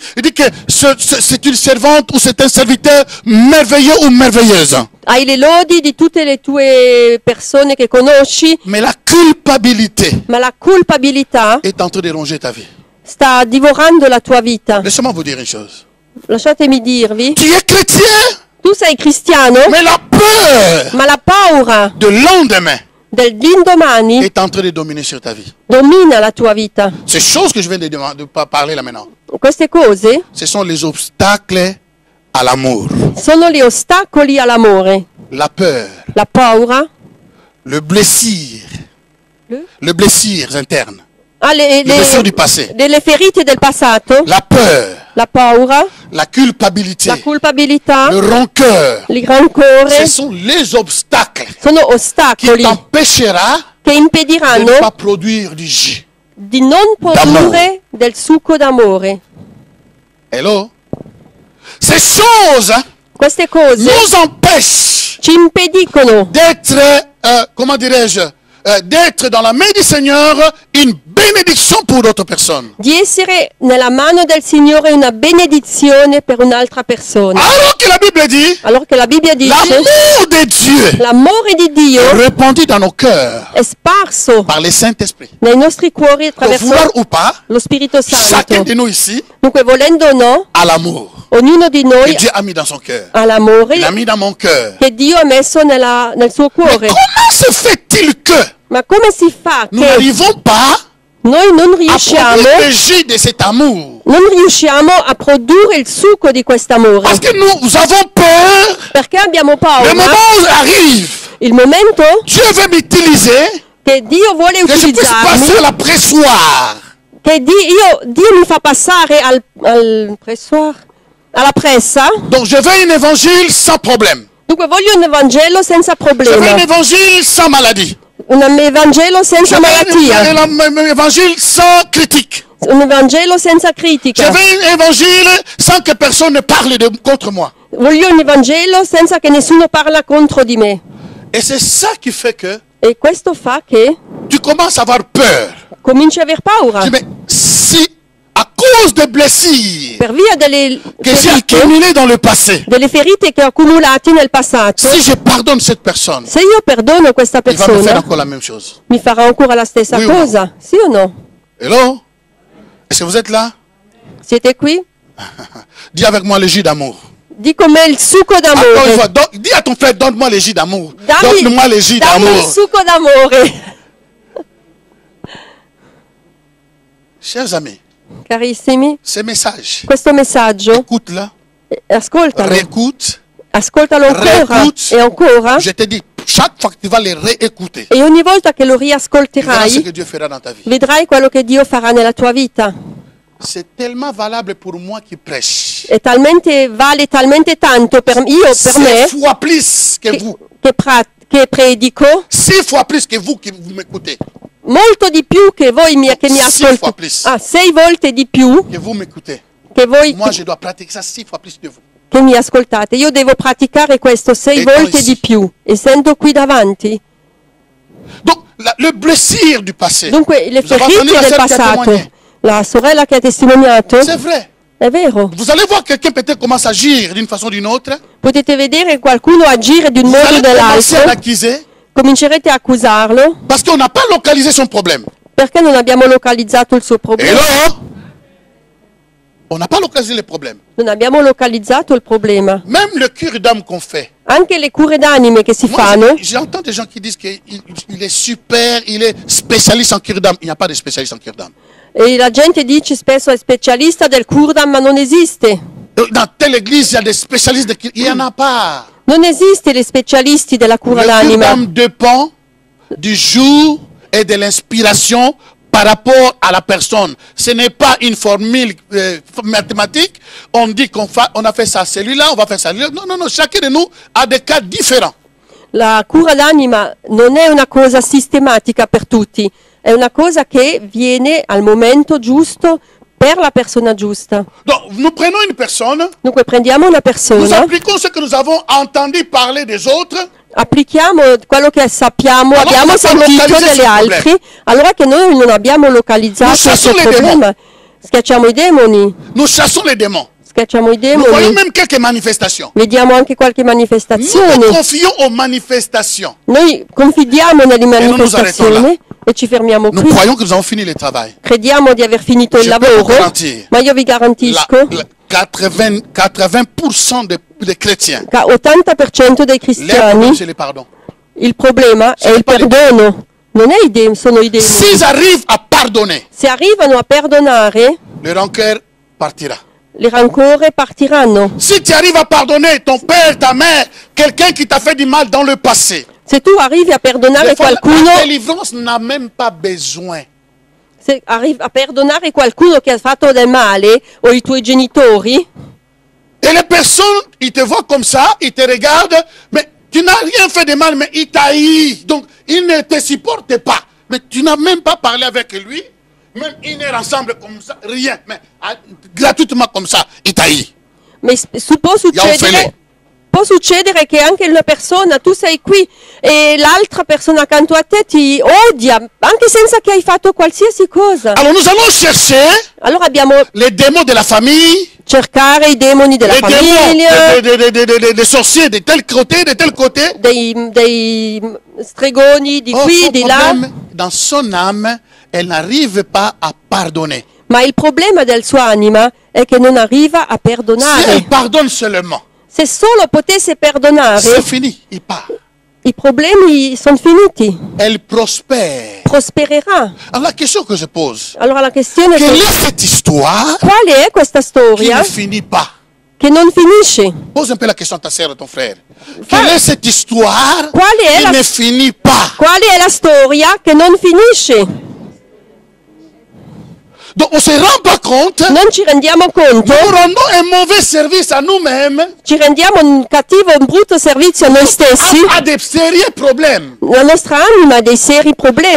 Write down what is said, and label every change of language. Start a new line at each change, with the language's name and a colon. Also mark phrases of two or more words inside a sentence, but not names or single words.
French: Il dit que c'est une servante ou c'est un serviteur merveilleux ou merveilleuse.
Italian: hai le lodi di tutte le tue persone che conosci,
French: Mais la culpabilité
Italian: ma la culpabilità
French: est en train de ronger ta vie.
Italian: sta divorando la tua vita.
French: Laissez-moi vous dire une chose.
Italian: Lasciatemi dirvi,
French: Tu es chrétien,
Italian: tu sei cristiano,
French: mais la peur
Italian: ma la paura
French: de lendemain
Italian: dell'indomani
French: est en train de dominer sur ta vie.
Italian: domina la tua vita.
French: Ces choses que je viens de parler là maintenant,
Italian: Queste cose
French: ce sont les obstacles à l'amour.
Italian: sono gli ostacoli all'amore.
French: La peur,
Italian: La paura,
French: le blessure, le blessure interne, le le blessure du passé,
Italian: delle ferite del passato,
French: la peur,
Italian: la paura,
French: la culpabilité,
Italian: la culpabilità,
French: le rancœur.
Italian: il rancore,
French: Ce sont les obstacles
Italian: sono
French: qui
Italian: ostacoli
French: t'empêchera
Italian: che
French: de
Italian: impediranno
French: ne pas produire du jus.
Italian: di non produrre del succo d'amore.
French: Hello? Ces choses
Italian: Queste cose
French: nous empêchent
Italian: ci impediscono
French: d'être, comment dirais-je, d'être dans la main du Seigneur une bénédiction pour d'autres personnes.
Italian: di essere nella mano del Signore una benedizione per un'altra persona.
French: Alors que la Bible dit,
Italian: Allora che la Bibbia dice,
French: l'amour de Dieu
Italian: l'amore di Dio
French: répandit dans nos cœurs
Italian: è sparso
French: par le Saint-Esprit.
Italian: nei nostri cuori
French: Donc,
Italian: attraverso
French: vouloir ou pas,
Italian: lo Spirito
French: chacun
Italian: Santo.
French: de nous ici
Italian: Dunque, volendo o no,
French: a l'amour
Italian: ognuno di
French: que
Italian: noi
French: Dieu a mis dans son cœur.
Italian: ha l'amore
French: Il a mis dans mon cœur.
Italian: che Dio ha messo nel suo
French: Mais
Italian: cuore.
French: comment se fait-il que
Italian: Ma come si fa
French: nous
Italian: che
French: n'arrivons pas
Italian: noi non
French: à
Italian: riusciamo,
French: produire le jus de cet amour?
Italian: a produrre il succo di quest'amore?
French: Parce que nous avons peur.
Italian: Perché abbiamo
French: Le
Italian: paura?
French: moment arrive,
Italian: Il momento
French: Dieu veut m'utiliser,
Italian: che Dio vuole
French: que je puisse passer
Italian: utilizzarmi,
French: à la pressoir.
Italian: che Dio mi fa passare al pressoir, alla pressa.
French: Donc je veux un évangile sans problème.
Italian: Dunque voglio un Evangelo senza
French: Je veux
Italian: problema,
French: un évangile sans maladie.
Italian: un Evangelo
French: Je
Italian: senza
French: veux
Italian: malattia,
French: un évangile sans critique.
Italian: un Evangelo senza
French: Je
Italian: critica.
French: veux un évangile sans que personne ne parle contre moi.
Italian: Voglio un Evangelo senza che nessuno parla contro di me.
French: Et c'est ça qui fait que
Italian: E questo fa che
French: tu commences à avoir peur.
Italian: cominci a aver paura.
French: Tu dis, mais si à cause des blessures
Italian: Per via delle
French: que j'ai
Italian: ferite,
French: accumulées dans le passé,
Italian: delle ferite che ho accumulate nel passato,
French: si je pardonne cette personne,
Italian: se io perdono questa
French: il va me faire
Italian: persona,
French: encore la même chose.
Italian: mi farà ancora la stessa
French: Oui o no?
Italian: cosa? Sì o no?
French: Hello? Est-ce que vous êtes là?
Italian: Siete qui?
French: Dis avec moi le jus d'amour.
Italian: Di com'è il succo
French: Encore une
Italian: d'amore.
French: fois, dis à ton frère, donne-moi le jus d'amour.
Italian: Dammi,
French: Donne-moi le jus
Italian: dammi il
French: d'amour.
Italian: succo d'amore.
French: Chers amis,
Italian: Carissimi,
French: ce message,
Italian: questo messaggio,
French: écoute-le,
Italian: ascoltalo,
French: réécoute.
Italian: ascoltalo ancora
French: Réécoute.
Italian: e ancora,
French: Je te dis, chaque fois que tu vas le réécouter,
Italian: e ogni volta che lo
French: tu verras ce
Italian: riascolterai,
French: que Dieu fera dans ta vie.
Italian: vedrai quello che Dio farà nella tua vita.
French: C'est tellement valable pour moi qui prêche.
Italian: Vale talmente tanto per me,
French: 6 fois plus que vous.
Italian: che predico,
French: 6 fois plus que vous qui vous m'écoutez.
Italian: molto di più che voi che mi
French: 6 fois
Italian: ascoltate.
French: plus.
Italian: 6 volte di più
French: Que vous m'écoutez.
Italian: che voi
French: Moi, je dois pratiquer ça 6 fois plus de vous.
Italian: che mi ascoltate. Io devo praticare questo 6 E poi volte sì. di più, essendo qui davanti.
French: Donc, le blessure du passé.
Italian: Dunque, le
French: Vous avez entendu
Italian: ferite
French: la
Italian: del
French: sœur qui a
Italian: passato,
French: témoigné.
Italian: la sorella che ha testimoniato,
French: C'est vrai.
Italian: è vero.
French: Vous allez voir quelqu'un peut-être commence à agir d'une façon ou d'une autre.
Italian: Potete vedere qualcuno agire di un
French: Vous
Italian: modo o
French: allez commencer à
Italian: dell'altro,
French: l'accuser
Italian: comincerete a accusarlo
French: parce qu'on n'a pas localisé son problème.
Italian: perché non abbiamo localizzato il suo
French: Et
Italian: problema.
French: là, on n'a pas localisé le problème.
Italian: Non abbiamo localizzato il problema.
French: Même le cure d'âme qu'on fait.
Italian: Anche le cure d'anime che si
French: Moi,
Italian: fanno,
French: j'entends des gens qui disent qu'il est super, il est spécialiste en cure d'âme. Il n'y a pas de spécialiste en cure d'âme.
Italian: e la gente dice spesso è specialista del Curdam, ma non esiste.
French: Dans telle église, il y a des spécialistes de cure. Il n'y en a pas.
Italian: Non esiste gli specialisti della
French: Le
Italian: cura
French: cure
Italian: d'anima.
French: d'âme dépend du jour et de l'inspiration par rapport à la personne. Ce n'est pas une formule mathématique. On dit on a fait ça à celui-là, on va faire ça à celui-là. Non, non, non. Chacun de nous a des cas différents.
Italian: La cura d'anima non è una cosa sistematica per tutti, è una cosa che viene al momento giusto per la persona giusta.
French: Donc, nous prenons une personne,
Italian: Dunque prendiamo una
French: nous
Italian: persona,
French: appliquons ce que nous avons entendu parler des autres,
Italian: applichiamo quello che sappiamo, Allora abbiamo non abbiamo sentito localizzato degli il altri, allora che noi non abbiamo localizzato
French: Nous
Italian: il
French: chassons
Italian: suo
French: les
Italian: problema. Schiacciamo i demoni,
French: nous chassons les démons.
Italian: schiacciamo i
French: Nous voyons
Italian: demoni,
French: même quelques manifestations.
Italian: vediamo anche qualche
French: Nous
Italian: manifestazione.
French: nous confions aux manifestations.
Italian: Noi confidiamo nelle
French: non nous
Italian: manifestazioni e ci fermiamo
French: Nous
Italian: qui.
French: croyons que nous avons fini le travail.
Italian: Crediamo di aver finito il
French: Je peux
Italian: lavoro,
French: vous garantir.
Italian: ma io vi garantisco
French: 80% des chrétiens,
Italian: che 80% dei
French: leur problème,
Italian: cristiani
French: c'est le pardon.
Italian: il problema è il
French: pas le-
Italian: perdono, non è sono i demoni.
French: S'ils arrivent à pardonner,
Italian: Se arrivano a perdonare,
French: le rancœur partira.
Italian: le rancore partiranno.
French: Si tu arrives à pardonner ton père, ta mère, quelqu'un qui t'a fait du mal dans le passé,
Italian: Se tu arrivi a perdonare
French: des fois,
Italian: qualcuno,
French: la délivrance n'a même pas besoin.
Italian: se arrivi a perdonare qualcuno che ha fatto del male o i tuoi genitori,
French: Et les personnes, ils te voient comme ça, ils te regardent, mais tu n'as rien fait de mal, mais ils t'haïssent. Donc, ils ne te supportent pas. Mais tu n'as même pas parlé avec lui, même une heure ensemble comme ça, rien. Mais gratuitement comme ça, ils t'haïssent.
Italian: può Offele. può succedere che anche una persona, tu sei qui e l'altra persona accanto a te ti odia, anche senza che hai fatto qualsiasi cosa.
French: Alors nous allons chercher
Italian: Allora abbiamo
French: les démons de la famille,
Italian: cercare i demoni della
French: les
Italian: famiglia,
French: démons des sorciers de tel côté,
Italian: dei stregoni di
French: Oh,
Italian: qui,
French: son
Italian: di
French: là. problème, dans son âme, elle n'arrive pas à pardonner.
Italian: Ma il problema del suo anima è che non arriva a
French: Si
Italian: perdonare.
French: elle pardonne seulement,
Italian: Se solo potesse perdonare,
French: c'est fini, il part.
Italian: i problemi sono finiti.
French: Elle prospère.
Italian: Prospererà.
French: Alors la question que je pose,
Italian: Allora la questione è
French: quelle est cette histoire
Italian: quale è questa
French: qui
Italian: storia
French: ne finit pas?
Italian: che non finisce?
French: Pose un peu la question à ta sœur et ton frère. Quelle est cette histoire
Italian: Quale è
French: qui
Italian: la-
French: ne finit pas?
Italian: Qual è la storia che non finisce?
French: Donc on ne se rend pas compte,
Italian: Non ci rendiamo conto,
French: nous rendons un mauvais service à nous-mêmes
Italian: ci rendiamo un cattivo, un brutto servizio a noi stessi.
French: à des sérieux problèmes.
Italian: La nostra anima ha dei seri problemi.